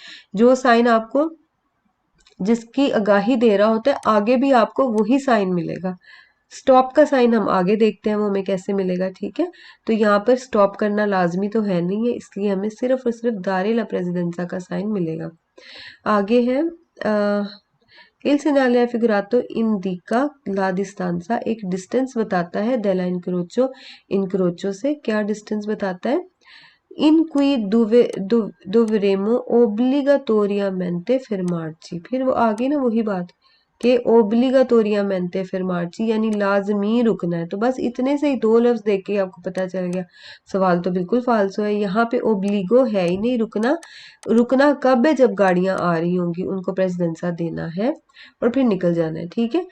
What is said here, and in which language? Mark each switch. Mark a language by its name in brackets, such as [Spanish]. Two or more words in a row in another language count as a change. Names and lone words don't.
[Hindi] जो साइन आपको जिसकी आगाही दे रहा होता है आगे भी आपको वही साइन मिलेगा। स्टॉप का साइन हम आगे देखते हैं वो हमें कैसे मिलेगा, ठीक है? तो यहाँ पर स्टॉप करना लाजमी तो है नहीं है, इसलिए हमें सिर्फ और सिर्फ [Italian] dare la presidenza [Hindi] का साइन मिलेगा। आगे है [Italian] Il segnale figurato indica la distanza, [Hindi] एक डिस्टेंस बताता है [Italian] della incrocio, [Hindi] incrocio से क्या डिस्टेंस बताता है? [Italian] In cui dovremo obbligatoriamente fermarci, [Hindi] फिर वो आगे ना वही बात कि [Italian] obbligatoriamente fermarci [Hindi] यानी लाजमी रुकना है। तो बस इतने से ही दो लफ्ज देख के आपको पता चल गया सवाल तो बिल्कुल फालसो है। यहाँ पे ओब्लिगो है ही नहीं रुकना। रुकना कब है? जब गाड़ियां आ रही होंगी, उनको प्रेसिडेंसा देना है और फिर निकल जाना है, ठीक है?